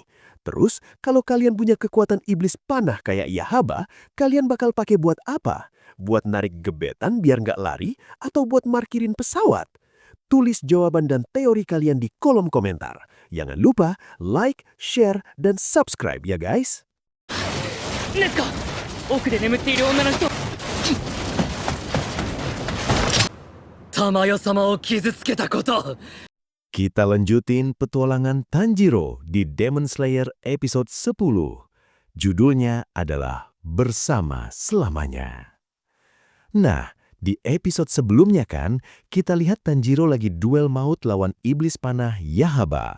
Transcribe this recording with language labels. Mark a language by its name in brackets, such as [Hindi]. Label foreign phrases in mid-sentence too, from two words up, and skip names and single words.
[Indonesian] Terus, kalau kalian punya kekuatan iblis panah kayak Yahaba, kalian bakal pakai buat apa? Buat narik gebetan biar nggak lari? Atau buat markirin pesawat? Tulis jawaban dan teori kalian di kolom komentar. Jangan lupa [English] like, share, [Indonesian] dan subscribe ya guys! [Japanese] ネズコ奥で眠っている女の人玉代様を傷つけたこと [Indonesian] Kita lanjutin petualangan Tanjiro di Demon Slayer episode 10. Judulnya adalah Bersama Selamanya. Nah, di episode sebelumnya kan, kita lihat Tanjiro lagi duel maut lawan iblis panah Yahaba.